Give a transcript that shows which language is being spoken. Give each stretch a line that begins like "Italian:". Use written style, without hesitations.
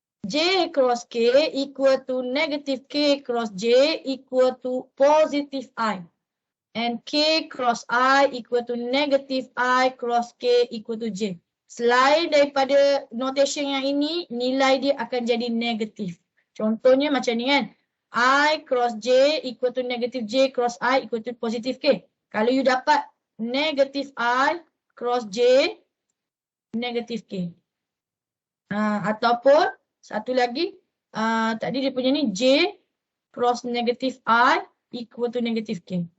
English: J cross K equal to negative K cross J equal to positive I. And K cross I equal to negative I cross K equal to J.
Malay: Selain daripada notation yang ini, nilai dia akan jadi negatif. Contohnya macam ni kan.
English: I cross J equal to negative J cross I equal to positive K.
Malay: Kalau you dapat negative I cross J, negative K. Ataupun satu lagi, tadi dia punya ni
English: J cross negative I equal to negative K.